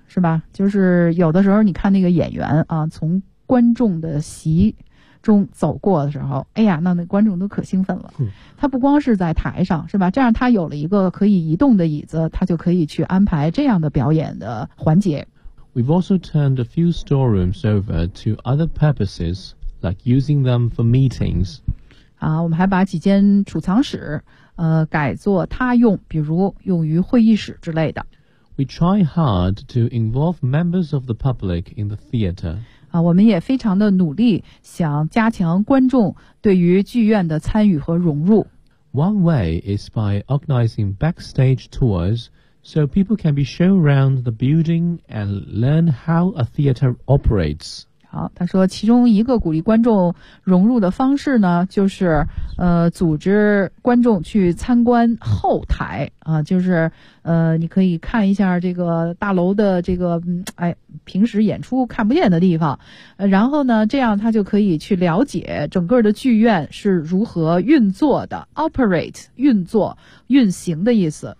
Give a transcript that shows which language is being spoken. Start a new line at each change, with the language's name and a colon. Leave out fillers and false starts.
Chinese: 是吧，就是有的时候你看那个演员啊，从观众的席中走过的时候，哎呀，那观众都可兴奋了，他不光是在台上，是吧，这样他有了一个可以移动的椅子，他就可以去安排这样的表演的环节。
English: We've also turned a few storerooms over to other purposes, like using them for meetings.
Chinese: 啊，我们还把几间储藏室改作他用，比如用于会议室之类的。
English: We try hard to involve members of the public in the theater.
Chinese: 啊，我们也非常的努力，想加强观众对于剧院的参与和融入。
English: One way is by organizing backstage tours, so people can be shown around the building and learn how a theater operates.
Chinese: 好，他说其中一个鼓励观众融入的方式呢，就是组织观众去参观后台。就是你可以看一下这个大楼的这个平时演出看不见的地方，然后呢，这样他就可以去了解整个的剧院是如何运作的 ，operate 运作运行的意思。